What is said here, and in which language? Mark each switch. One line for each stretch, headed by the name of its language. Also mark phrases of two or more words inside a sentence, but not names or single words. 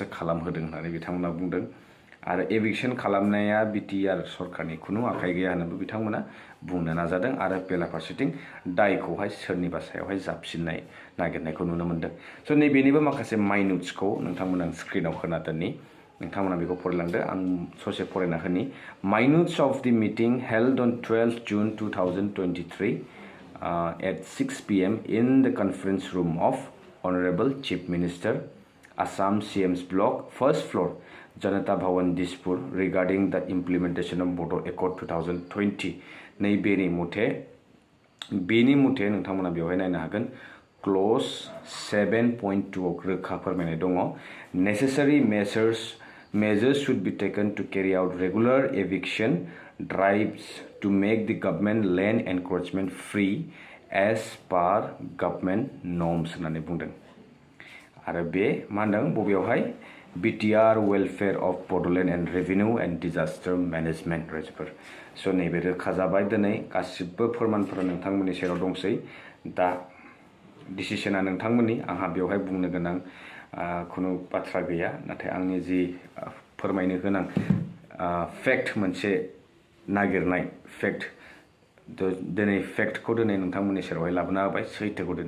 Bodo: खालामहोदों होननानै बिथांमोना बुंदों आरो एभिक्शन खालामनाया बिटिआर सरकारनि खुनु आखाइ गैया होननानै बिथांमोना बुंनो नाजादों आरो बेलाफारसेथिं दायखौहाय सोरनिबा सायावहाय जाबसिननाय नागिरनायखौ नुनो मोन्दों स' नैबेनिबो माखासे माइनुट्सखौ नोंथांमोना स्क्रिनाव होना दोननि नोंथांमोना बेखौ फरायलांदो आं ससे फरायना होनि
English: minutes of the meeting held on 12 June 2023 at 6 PM in the conference room of Honorable Chief Minister, Assam CM's block, first floor, Janata Bhavan, Dispur, regarding the implementation of Bodo Accord 2020.
Bodo: नै बेनि मुथे नोंथांमोना बेवहाय नायनो हागोन क्ल'ज 7.2 रोखा फोरमायनाय दङ
English: necessary measures should be taken to carry out regular eviction drives to make the government land encroachment free as per government norms
Bodo: होननानै बुंदों आरो बे मा होनदों बबेयावहाय
English: BTR welfare of Bodoland and revenue and disaster management
Bodo: रायजोफोर स' नैबे रोखा जाबाय दिनै गासिबो फोरमानफोरा नोंथांमोननि सेराव दंसै दा डिसिसना नोंथांमोननि आंहा बेवहाय बुंनो गोनां खुनु बाथ्रा गैया नाथाय आंनि जि फोरमायनो गोनां फेक्ट मोनसे नागिरनाय फेक्ट दिनै फेक्टखौ दिनै नोंथांमोननि सेरावहाय लाबोना होबाय सैथोखौ दिनै